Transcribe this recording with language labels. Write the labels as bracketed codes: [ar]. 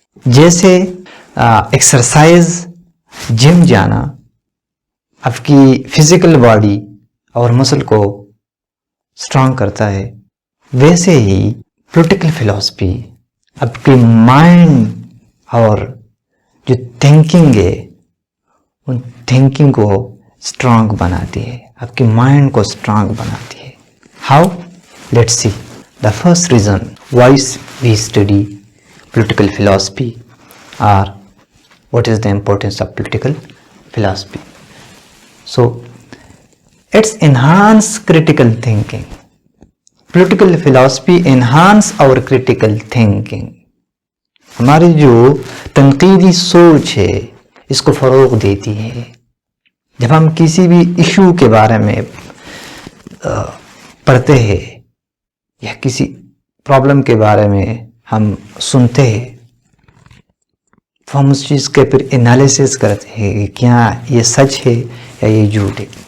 [ur] جیسے ایکسرسائز، جم جانا آپ کی فزیکل باڈی اور مسل کو اسٹرانگ کرتا ہے، ویسے ہی پولیٹیکل فلاسفی آپ کی مائنڈ اور جو تھنکنگ ہے ان تھنکنگ کو اسٹرانگ بناتی ہے، آپ کی مائنڈ کو اسٹرانگ بناتی ہے. [en] How? Let's see. The first reason why we study political philosophy, or what is the importance of political philosophy. So, it's enhance critical thinking. Political philosophy enhance our critical thinking. [ur] ہماری جو تنقیدی سوچ ہے اس کو فروغ دیتی ہے. جب ہم کسی بھی ایشو کے بارے میں پڑھتے ہیں یا کسی پرابلم کے بارے میں ہم سنتے ہیں تو ہم اس چیز کے پھر انالیسس کرتے ہیں کہ کیا یہ سچ ہے یا یہ جھوٹ ہے.